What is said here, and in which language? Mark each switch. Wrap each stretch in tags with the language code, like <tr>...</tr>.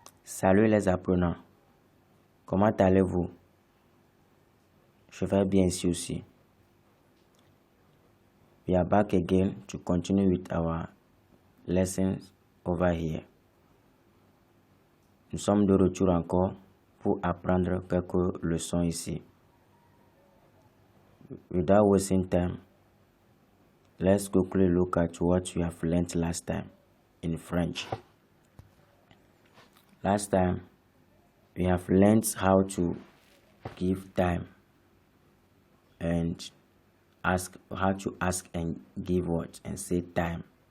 <fr>Salut les apprenants, comment allez-vous? Je vais bien ici aussi.</fr> <en>We are back again to continue with our lessons over here.</en> <fr>Nous sommes de retour encore pour apprendre quelques leçons ici.</fr> <en>Without wasting time, let's quickly look at what we have learned last time in French. Last time, we have learned how to give time and how to ask and give what and say time.</en>